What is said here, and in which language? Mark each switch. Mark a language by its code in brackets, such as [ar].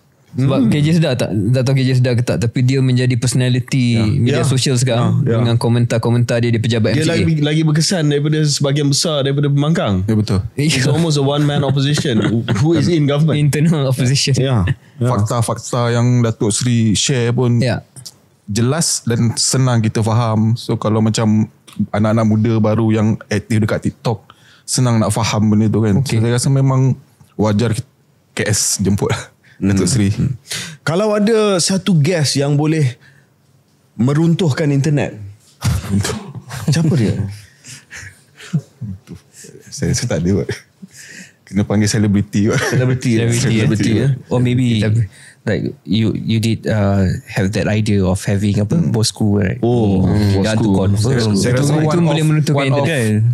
[ms] Sebab KJ sedar tak tahu KJ sedar ke tak, tapi dia menjadi personality media sosial sekarang dengan komentar-komentar dia di pejabat MCA. Dia lagi berkesan daripada sebahagian besar daripada pembangkang. Ya, betul. [en] It's almost a one man opposition who is in government. Internal opposition. [ms] Fakta-fakta yang Datuk Seri share pun jelas dan senang kita faham. So kalau macam anak-anak muda baru yang aktif dekat TikTok, senang nak faham benda tu kan. So saya rasa memang wajar KS jemput Datuk Seri. Kalau ada satu guest yang boleh meruntuhkan internet, siapa dia? Saya tak ada. Kena panggil selebriti. Selebriti. [en] Or maybe like you did have that idea of having bosku, right? [ms] Bosku. Saya rasa itu boleh meruntuhkan internet.